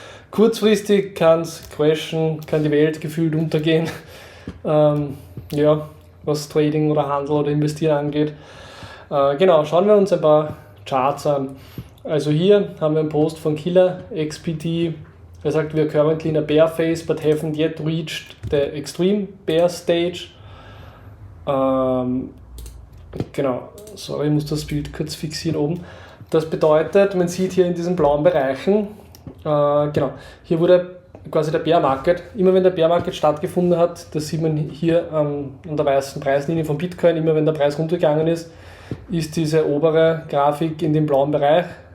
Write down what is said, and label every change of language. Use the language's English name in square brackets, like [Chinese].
[German] Kurzfristig kann es crashen, kann die Welt gefühlt untergehen, ja, was Trading oder Handel oder Investieren angeht. Genau, schauen wir uns ein paar Charts an. Also hier haben wir einen Post von Killer XPT. Er sagt, [English] we are currently in a bear phase but haven't yet reached the extreme bear stage. [German] Genau, sorry, ich muss das Bild kurz fixieren oben. Das bedeutet, man sieht hier in diesen blauen Bereichen, genau, hier wurde quasi der Bear Market, immer wenn der Bear Market stattgefunden hat, das sieht man hier an der weißen Preislinie von Bitcoin, immer wenn der Preis runtergegangen ist diese obere Grafik in den blauen Bereich